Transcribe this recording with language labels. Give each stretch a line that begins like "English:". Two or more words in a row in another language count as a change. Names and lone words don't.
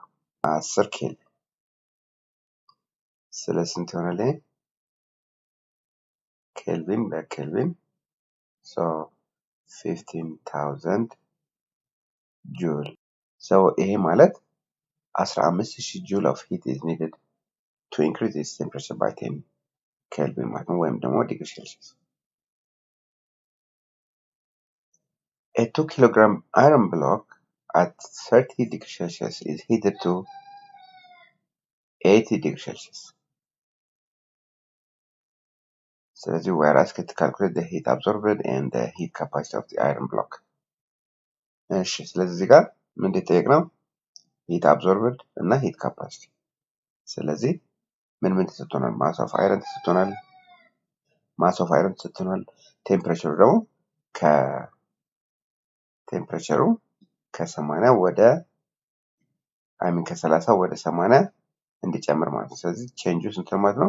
Amharic: 10 ኬልቪን። ስለዚህ ስንት ይሆናል? ኬልቪን በኬልቪን ሶ 15000 ጁል። ሶ ይሄ ማለት 15000
English: joule of heat is needed to increase its temperature by 10 kelvin
Amharic: ማለት ነው፣ ወይም ደግሞ
English: degree Celsius። A 2 kilogram iron block at 30 degrees Celsius is heated to 80 degrees Celsius. ስለዚህ we are asked to calculate the heat absorbed and the heat capacity of the iron block።
Amharic: እሺ ስለዚህ እዚህ ጋር ምንድን ጠየቅነው?
English: heat absorbed
Amharic: እና
English: heat capacity።
Amharic: ስለዚህ ምን ተሰጥቶናል?
English: mass of iron
Amharic: ተሰጥቶናል።
English: mass of iron
Amharic: ተሰጥቶናል። ቴምፕሬቸሩ ደግሞ ከ80 ወደ ከ30 ወደ 80 እንዲጨምር ማለት ነው። ስለዚህ ቼንጁ ስንት ነው ማለት ነው?